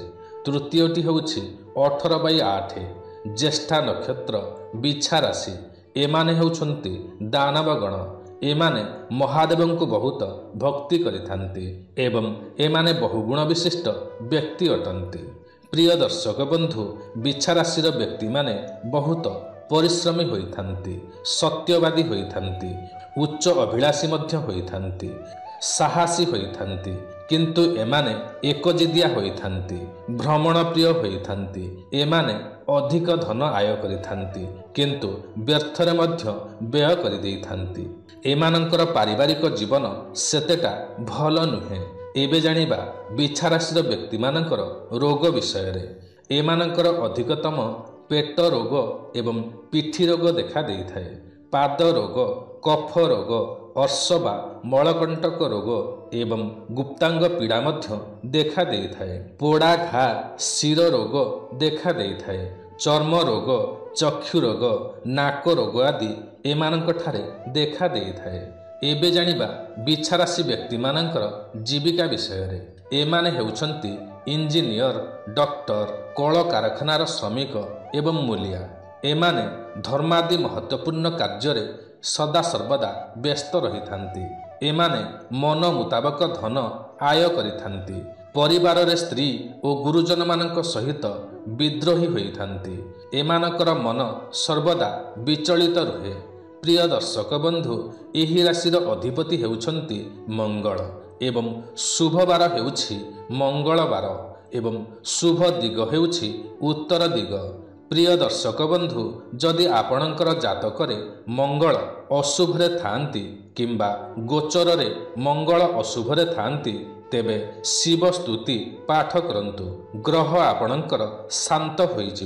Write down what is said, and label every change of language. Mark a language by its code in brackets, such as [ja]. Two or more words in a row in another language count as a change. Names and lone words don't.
[or] ତୃତୀୟଟି ହେଉଛି 18/8 ଜ୍ୟେଷ୍ଠା ନକ୍ଷତ୍ର ବିଛା ରାଶି ଏମାନେ ହେଉଛନ୍ତି ଦାନବ ଗଣ ଏମାନେ ମହାଦେବଙ୍କୁ ବହୁତ ଭକ୍ତି କରିଥାନ୍ତି ଏବଂ ଏମାନେ ବହୁଗୁଣ ବିଶିଷ୍ଟ ବ୍ୟକ୍ତି ଅଟନ୍ତି। ପ୍ରିୟ ଦର୍ଶକ ବନ୍ଧୁ ବିଛା ରାଶି ବ୍ୟକ୍ତି ମାନେ ବହୁତ ପରିଶ୍ରମୀ ହୋଇଥାନ୍ତି ସତ୍ୟବାଦୀ ହୋଇଥାନ୍ତି ଉଚ୍ଚ ଅଭିଳାଷୀ ମଧ୍ୟ ହୋଇଥାନ୍ତି ସାହସୀ ହୋଇଥାନ୍ତି କିନ୍ତୁ ଏମାନେ ଏକଜିଦିଆ ହୋଇଥାନ୍ତି ଭ୍ରମଣ ପ୍ରିୟ ହୋଇଥାନ୍ତି ଏମାନେ ଅଧିକ ଧନ ଆୟ କରିଥାନ୍ତି କିନ୍ତୁ ବ୍ୟର୍ଥରେ ମଧ୍ୟ ବ୍ୟୟ କରି ଦେଇଥାନ୍ତି। ଏମାନଙ୍କର ପାରିବାରିକ ଜୀବନ ସେତେଟା ଭଲ ନୁହେଁ। ଏବେ ଜାଣିବା ବିଛା ରାଶି ବ୍ୟକ୍ତି ମାନଙ୍କର ରୋଗ ବିଷୟରେ। ଏମାନଙ୍କର ଅଧିକତମ ପେଟ ରୋଗ ଏବଂ ପିଠି ରୋଗ ଦେଖା ଦେଇଥାଏ। ପାଦ ରୋଗ କଫ ରୋଗ ଅର୍ଶବା ମଳକଣ୍ଟକ ରୋଗ ଏବଂ ଗୁପ୍ତାଙ୍ଗ ପୀଡ଼ା ମଧ୍ୟ ଦେଖା ଦେଇଥାଏ। ପୋଡ଼ା ଘା ଶିର ରୋଗ ଦେଖା ଦେଇଥାଏ। ଚର୍ମ ରୋଗ ଚକ୍ଷୁ ରୋଗ ନାକ ରୋଗ ଆଦି ଏମାନଙ୍କ ଠାରେ ଦେଖା ଦେଇଥାଏ। ଏବେ ଜାଣିବା ବିଛା ରାଶି ବ୍ୟକ୍ତି ମାନଙ୍କର ଜୀବିକା ବିଷୟରେ। ଏମାନେ ହେଉଛନ୍ତି ଇଞ୍ଜିନିୟର ଡାକ୍ତର କଳ କାରଖାନାର ଶ୍ରମିକ ଏବଂ ମୂଲିଆ। ଏମାନେ ଧର୍ମାଦି ମହତ୍ୱପୂର୍ଣ୍ଣ କାର୍ଯ୍ୟ ସଦା ସର୍ବଦା ବ୍ୟସ୍ତ ରହିଥାନ୍ତି। ଏମାନେ ମନ ମୁତାବକ ଧନ ଆୟ କରିଥାନ୍ତି। ପରିବାରରେ ସ୍ତ୍ରୀ ଓ ଗୁରୁଜନ ମାନଙ୍କ ସହିତ ବିଦ୍ରୋହୀ ହୋଇଥାନ୍ତି। ଏମାନଙ୍କର ମନ ସର୍ବଦା ବିଚଳିତ ରହେ। ପ୍ରିୟ ଦର୍ଶକ ବନ୍ଧୁ ଏହି ରାଶିର ଅଧିପତି ହେଉଛନ୍ତି ମଙ୍ଗଳ ଏବଂ ଶୁଭ ବାର ହେଉଛି ମଙ୍ଗଳବାର ଏବଂ ଶୁଭ ଦିଗ ହେଉଛି ଉତ୍ତର ଦିଗ। ପ୍ରିୟ ଦର୍ଶକ ବନ୍ଧୁ ଯଦି ଆପଣଙ୍କର ଜାତକରେ ମଙ୍ଗଳ ଅଶୁଭରେ ଥାନ୍ତି କିମ୍ବା ଗୋଚରରେ ମଙ୍ଗଳ ଅଶୁଭରେ ଥାନ୍ତି ତେବେ ଶିବ ସ୍ତୁତି ପାଠ କରନ୍ତୁ ଗ୍ରହ ଆପଣଙ୍କର ଶାନ୍ତ ହୋଇଯିବ।